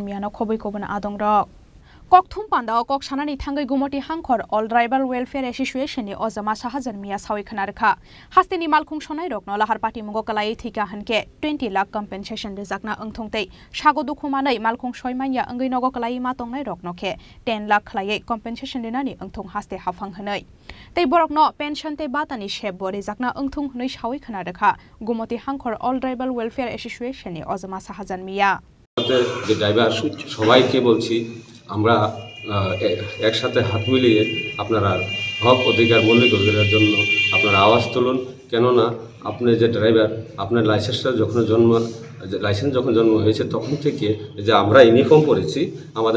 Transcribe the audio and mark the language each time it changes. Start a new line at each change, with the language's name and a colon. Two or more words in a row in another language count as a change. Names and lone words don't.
Kok Borok: मियानो खबै खबना आदं रक कक्थुम पान्दा कक सानानि थांगै गुमति हांखर अल ट्राइबल वेलफेयर एसोसिएशननि अजमा साहाजान मिया सावै खनारखा हास्तेनि मालखुं सनाय रकनो लाहार पार्टी मुगो कलाई थिका हनके 20 लाख कम्पेनसेशन रिजाकना अंथंतै सागो दुखुमानै मालखुं सयमानिया अंगै नगो कलाई मातंनाय रकनोखे 10 लाख खलायै कम्पेनसेशन दिनानि अंथं हास्ते हाफां हनै तै बरकनो पेंशन ते बातानि शेब बरे जाकना अंथं हनै सावै खनारखा गुमति हांखर अल ट्राइबल वेलफेयर एसोसिएशननि अजमा साहाजान मिया
Bangla: যে ড্রাইভার সবাইকে বলছি আমরা একসাথে হাত মিলিয়ে আপনারা হক অধিকার মৌলিক অধিকারের জন্য আপনারা আওয়াজ তুলুন কেননা আপনি যে ড্রাইভার আপনার লাইসেন্সটা লাইসেন্স যখন জন্ম হয়েছে তখন থেকে যে আমরা ইউনিফর্ম পরেছি আমাদের